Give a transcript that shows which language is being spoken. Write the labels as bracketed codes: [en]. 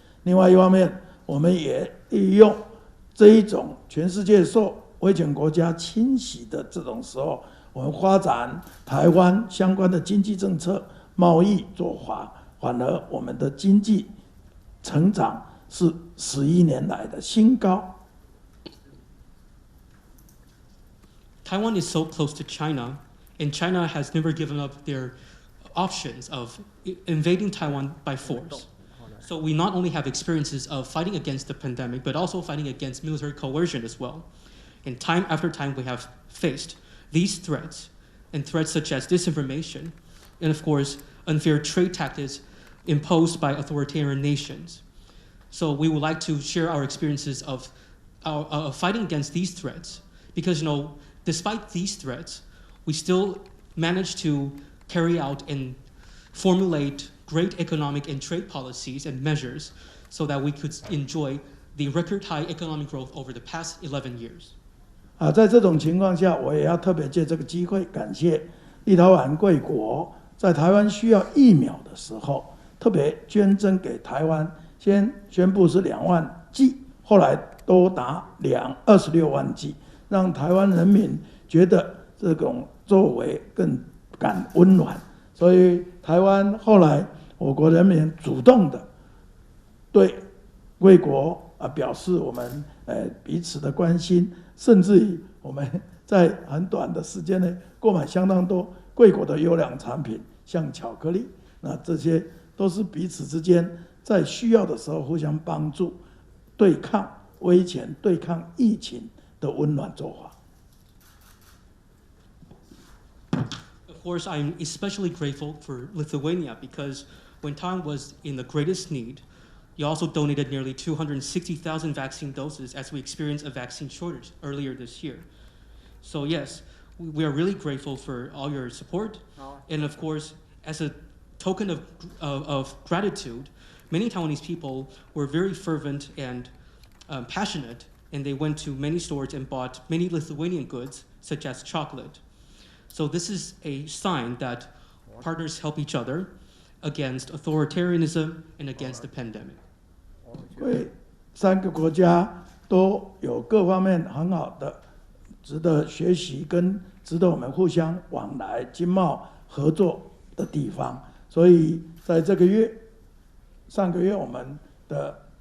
[zh] 另外一方面，我们也利用这一种全世界受威权国家侵袭的这种时候，我们发展台湾相关的经济政策、贸易做法，反而我们的经济成长是11年来的新高。 [en] Taiwan is so close to China, and China has never given up their options of invading Taiwan by force. So we not only have experiences of fighting against the pandemic, but also fighting against military coercion as well. And time after time, we have faced these threats, and threats such as disinformation, and of course, unfair trade tactics imposed by authoritarian nations. So we would like to share our experiences of fighting against these threats, because despite these threats, we still managed to carry out and formulate great economic and trade policies and measures so that we could enjoy the record high economic growth over the past 11 years. [zh] 在这种情况下，我也要特别借这个机会感谢立陶宛贵国在台湾需要疫苗的时候，特别捐赠给台湾，先宣布是2万剂，后来多达26万剂，让台湾人民觉得这种作为更感温暖。所以台湾后来我国人民主动的对贵国表示我们彼此的关心，甚至于我们在很短的时间内购买相当多贵国的优良产品，像巧克力，那这些都是彼此之间在需要的时候互相帮助，对抗威权、对抗疫情的温暖做法。 [en] Of course, I'm especially grateful for Lithuania because when Taiwan was in the greatest need, you also donated nearly 260,000 vaccine doses as we experienced a vaccine shortage earlier this year. So yes, we are really grateful for all your support. And of course, as a token of gratitude, many Taiwanese people were very fervent and passionate, and they went to many stores and bought many Lithuanian goods, such as chocolate. So this is a sign that partners help each other against authoritarianism and against the pandemic. [zh] 因为3个国家都有各方面很好的值得学习跟值得我们互相往来经贸合作的地方，所以在这个月上个月我们的